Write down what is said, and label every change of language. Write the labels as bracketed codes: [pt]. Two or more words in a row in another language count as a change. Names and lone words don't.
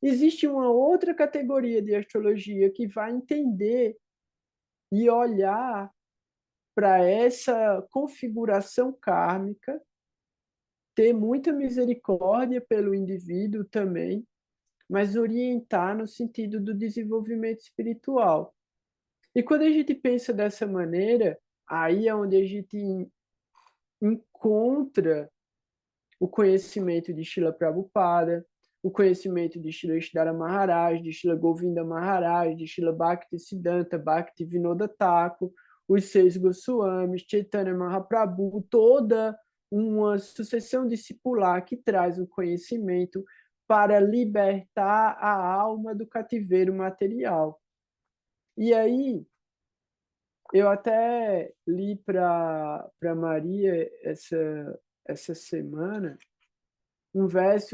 [pt] Existe uma outra categoria de astrologia que vai entender e olhar para essa configuração kármica, ter muita misericórdia pelo indivíduo também, mas orientar no sentido do desenvolvimento espiritual. E quando a gente pensa dessa maneira, aí é onde a gente encontra o conhecimento de Srila Prabhupada, o conhecimento de Srila Ishdhara Maharaj, de Srila Govinda Maharaj, de Srila Bhakti Siddhanta, Bhakti Vinoda Thakur, os seis Goswamis, Chaitanya Mahaprabhu, toda uma sucessão discipular que traz o conhecimento para libertar a alma do cativeiro material. E aí, eu até li para Maria essa semana um verso